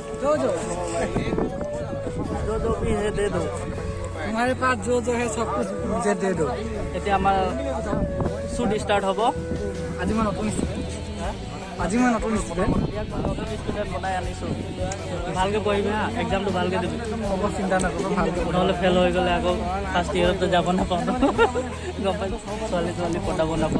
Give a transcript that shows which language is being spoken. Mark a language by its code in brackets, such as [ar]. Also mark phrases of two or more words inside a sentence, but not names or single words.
[hi] जो जो जो भी है दे दो तुम्हारे पास जो है सब कुछ मुझे दे दो [as] এতিয়া আমাৰ [en] shoot start [as] হ'ব আজি মই নতুন ষ্টুডেণ্ট ইয়াক মই নতুন ষ্টুডেণ্ট বনাই আনিছোঁ ভালকৈ পঢ়িবি হা এক্সামটো ভালকৈ দিবি হ'ব চিন্তা নকৰো ভালকৈ নহ'লে ফেইল হৈ গ'লে আকৌ [en] first yearতো [as] যাব নাপাওঁ গম পাইছোঁ ছোৱালী পতাব নাপাওঁ